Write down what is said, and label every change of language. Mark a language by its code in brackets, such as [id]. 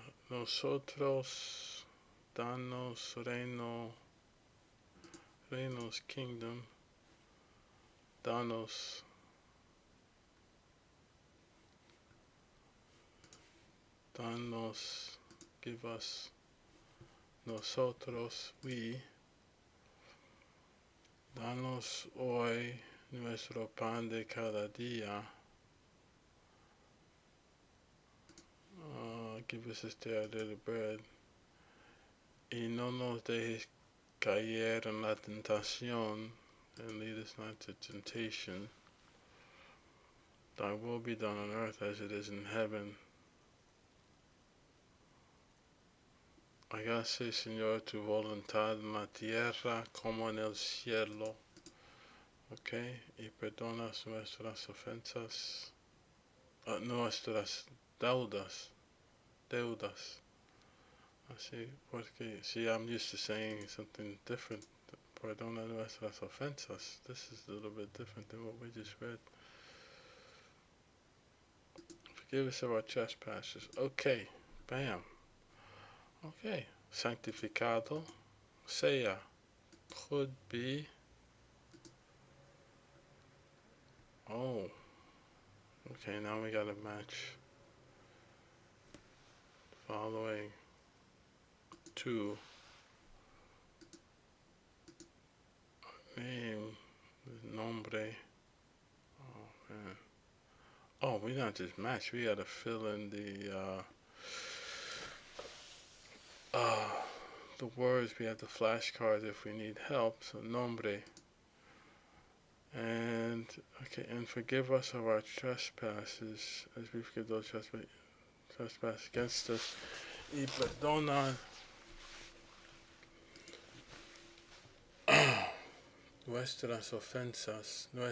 [es] Nosotros, danos reino, reinos kingdom, danos, danos, [en] give us, [es] nosotros, we, danos hoy nuestro pan de cada día. [en] Give us this day our daily bread. [es] Y no nos dejes caer en la tentación, [en] and lead us not to temptation. Thy will be done on earth as it is in heaven. [es] Hágase, Señor, tu voluntad en la tierra como en el cielo. Ok, y perdonas nuestras ofensas, nuestras deudas. Así, porque [en] see, I'm used to saying something different. [es] Perdona nuestras ofensas. [en] This is a little bit different than what we just read. Forgive us of our trespasses. Okay, bam. Okay, [es] sanctificado sea [en] could be. Oh, okay, now we gotta match following to name, nombre. Oh man. Oh, we not just match. We gotta fill in the words. We have the flashcards if we need help. So nombre. And okay, and forgive us of our trespasses as we forgive those trespass against us. [es] Y perdona nuestras ofensas,